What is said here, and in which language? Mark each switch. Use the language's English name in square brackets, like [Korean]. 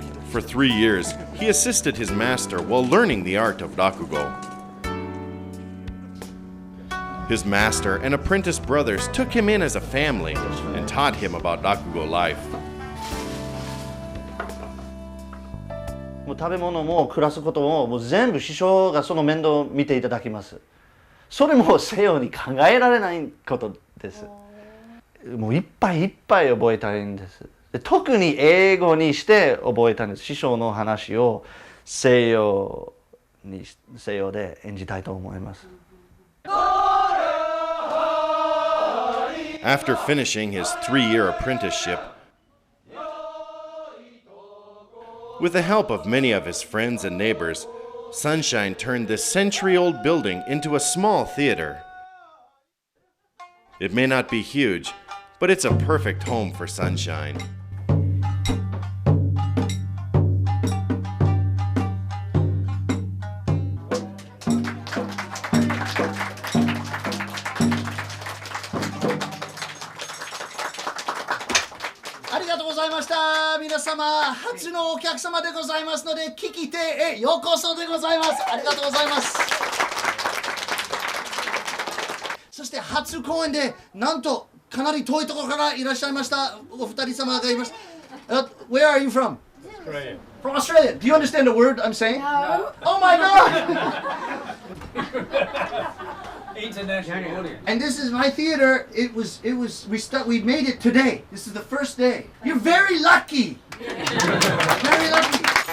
[English] For 3 years, he assisted his master while learning the art of rakugo. His master and apprentice brothers took him in as a family and taught him about rakugo life. [Japanese] もう食べ物も暮らすことももう全部師匠がその面倒を見ていただきます。それも西洋に考えられないことです。もういっぱいいっぱい覚えたいんです。特に英語にして覚えたんです。師匠の話を西洋で演じたいと思います。 [English] After finishing his 3-year apprenticeship, with the help of many of his friends and neighbors, Sunshine turned this century-old building into a small theater. It may not be huge, but it's a perfect home for Sunshine. [Japanese] ありがとうございました。皆様、初のお客様でございますので、聞き手へようこそでございます。ありがとうございます。そして初公演で、なんとかなり遠いところからいらっしゃいましたお二人様がいます。 [English] Where are you from? Australia. From Australia. Do you understand the word I'm saying? No. Oh my God! International audience. And this is my theater. We made it today. This is the first day. You're very lucky. Very lucky.